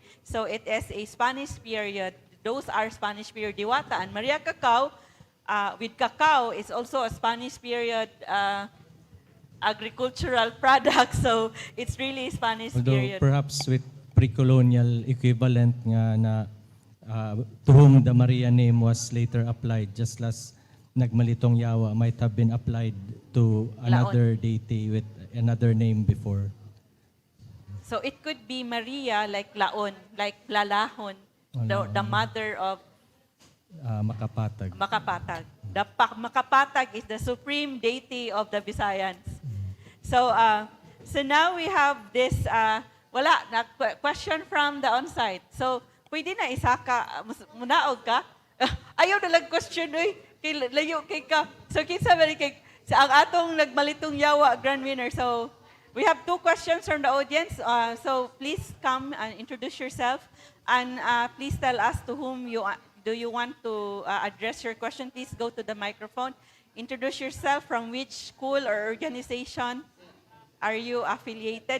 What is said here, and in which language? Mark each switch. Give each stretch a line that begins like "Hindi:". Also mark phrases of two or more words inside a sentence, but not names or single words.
English: So it is a Spanish period. Those are Spanish period diwata. And Maria Cacao, with cacao, is also a Spanish period agricultural products. So it's really Spanish Although period. perhaps with pre-colonial equivalent nga na to whom the Maria name was later applied, just as nagmalitong Yawa might have been applied to another deity with another name before. So it could be Maria like Laon, like Lalahon, the mother of Makapatag. Makapatag. Makapatag is the supreme deity of the Visayans. So so now we have this question from the on-site.
Cebuano: So pwede na isa ka, munaog ka? Ayaw na lang question, oy. Layo kay ka. So kinsa ba kay ang atong nagmalitong Yawa
English: grand winner. So we have 2 questions from the audience. So please come and introduce yourself, and please tell us to whom do you want to address your question. Please go to the microphone. Introduce yourself, from which school or organization are you affiliated?